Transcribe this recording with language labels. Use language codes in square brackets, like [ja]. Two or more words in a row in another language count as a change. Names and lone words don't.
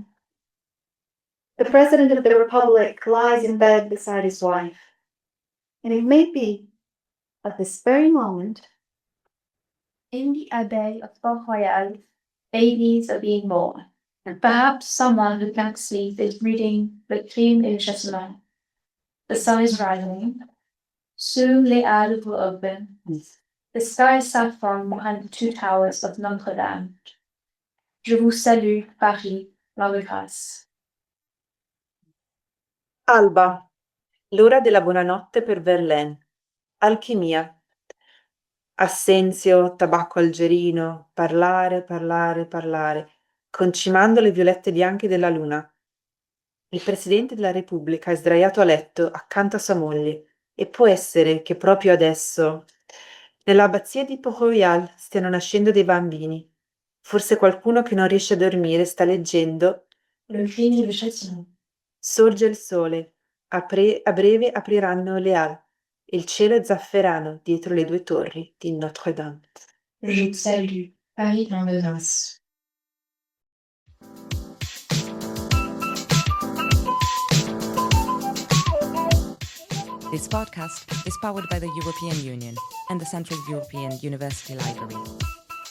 [en] The President of the Republic lies in bed beside his wife, and it may be, at this very moment, In the Abbey of Port-Royal, babies are being born. Perhaps someone who can't sleep is reading Le Crime et le Châtiment. The sun is rising. Soon les halles will open. The sky is saffron behind the two towers of Notre Dame. [fr] Je vous salue, Paris, la grâce. [it] Alba, l'ora della buonanotte per Verlaine. Alchimia. Assenzio, tabacco algerino, parlare, concimando le violette bianche della luna. Il Presidente della Repubblica è sdraiato a letto accanto a sua moglie e può essere che proprio adesso nell'abbazia di Port-Royal stiano nascendo dei bambini. Forse qualcuno che non riesce a dormire sta leggendo Le Crime et le Châtiment. Sorge il sole, a breve apriranno le ali. Il cielo è zafferano dietro le due torri di Notre Dame. [fr] Je vous salue, Paris, la grâce. [en] This podcast is powered by the European Union and the Central European University Library.